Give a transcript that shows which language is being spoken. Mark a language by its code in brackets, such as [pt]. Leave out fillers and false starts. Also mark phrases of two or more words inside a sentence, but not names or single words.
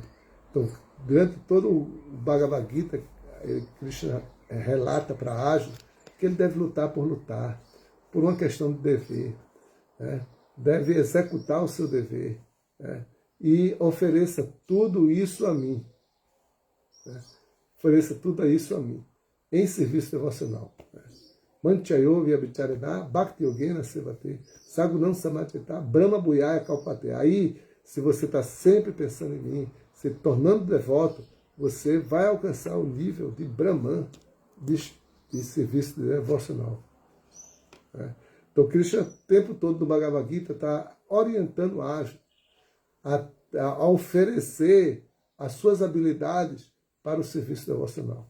[pt] Então, durante todo o Bhagavad Gita, Krishna relata para Arjuna que ele deve lutar por lutar. por uma questão de dever. Né? Deve executar o seu dever. Né? E ofereça tudo isso a mim. Né? Ofereça tudo isso a mim, em serviço devocional. [sa] Manchayo Vyabhicharana Bhakti Yogena Sevate Sagunam Samatita Brahma Bhuyaya Kalpate. [pt] Aí, se você está sempre pensando em mim, se tornando devoto, você vai alcançar o nível de Brahman de serviço devocional. Então, Krishna, o tempo todo no Bhagavad Gita, está orientando o Arjuna a oferecer as suas habilidades para o serviço devocional.